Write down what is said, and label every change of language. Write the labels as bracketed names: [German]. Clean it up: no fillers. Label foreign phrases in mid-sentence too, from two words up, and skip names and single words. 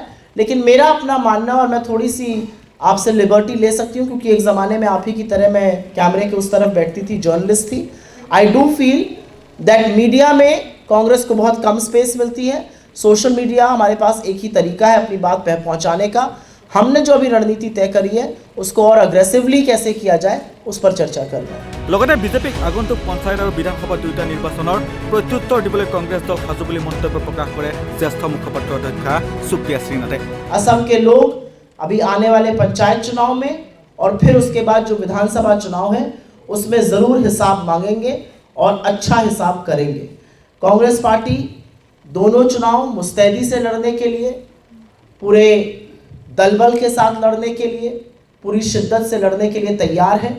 [Hindi] लेकिन मेरा अपना मानना, और मैं थोड़ी सी आपसे लिबर्टी ले सकती हूँ क्योंकि एक ज़माने में आप ही की तरह मैं कैमरे के उस तरफ बैठती थी, जर्नलिस्ट थी। [English] I do feel that media [Hindi] में कांग्रेस को बहुत कम स्पेस मिलती है। [English] social media [Hindi] हमारे पास एक ही तरीका है अपनी बात पहुँचाने का। हमने जो अभी रणनीति तय करी है उसको और अग्रेसिवली कैसे किया जाए उस पर चर्चा कर रहे हैं। [Assamese] লগতে বিজেপিক আগন্তুক পঞ্চায়ত আৰু বিধানসভা দুয়োটা নিৰ্বাচনৰ প্ৰত্যুত্তৰ দিবলৈ কংগ্ৰেছ দল সাজু বুলি মন্তব্য প্ৰকাশ কৰে জ্যেষ্ঠ মুখপাত্ৰ অধ্যক্ষা সুপ্ৰিয়া শ্ৰীনাথে। [Hindi] असम के लोग अभी आने वाले पंचायत चुनाव में और फिर उसके बाद जो विधानसभा चुनाव है उसमें ज़रूर हिसाब मांगेंगे और अच्छा हिसाब करेंगे। कांग्रेस पार्टी दोनों चुनाव मुस्तैदी से लड़ने के लिए, पूरे दलबल के साथ लड़ने के लिए, पूरी शिद्दत से लड़ने के लिए तैयार है।